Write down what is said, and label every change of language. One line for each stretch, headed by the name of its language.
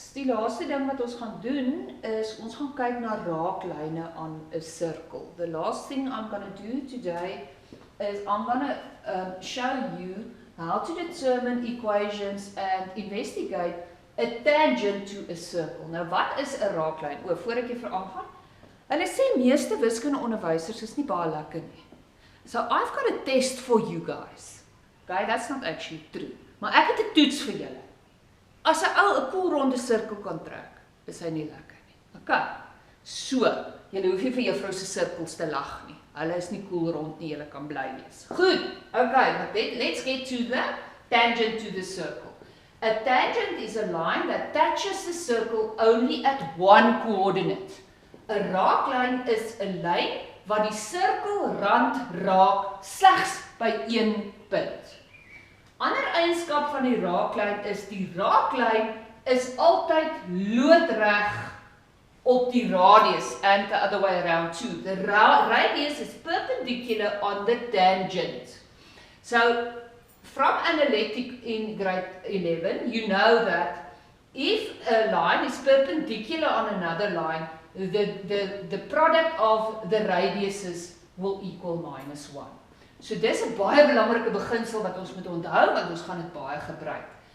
Afrikaans: Die laaste ding wat ons gaan doen is ons gaan kyk na raaklyne aan 'n sirkel.
English: The last thing I'm going to do today is I'm going to show you how to determine equations and investigate a tangent to a circle.
Afrikaans: Nou wat is 'n raaklyn? Voor ek vir aangaan. Hulle sê meeste wiskunde onderwysers is nie baie lekker nie.
English: So I've got a test for you guys. Okay, that's not actually true.
Afrikaans: Maar ek het 'n toets vir julle. As 'n ou 'n koelronde sirkel kan trek, is hy nie lekker nie. Okay. So, julle hoef nie vir juffrou se sirkels te lag nie. Hulle is nie koelrond nie, julle kan bly wees. Goed.
English: Okay, but let's get to the tangent to the circle. A tangent is a line that touches the circle only at one coordinate.
Afrikaans: 'n Raaklyn is 'n lyn wat die sirkelrand raak slegs by een punt. Ander eienskap van die raaklyn is die raaklyn is altyd loodreg op die radius
English: and the other way around too. The radius is perpendicular on the tangent. So from analytic in grade 11, you know that if a line is perpendicular on another line, the product of the radiuses will equal -1.
Afrikaans: So dis 'n baie belangrike beginsel wat ons moet onthou, want ons gaan dit baie gebruik.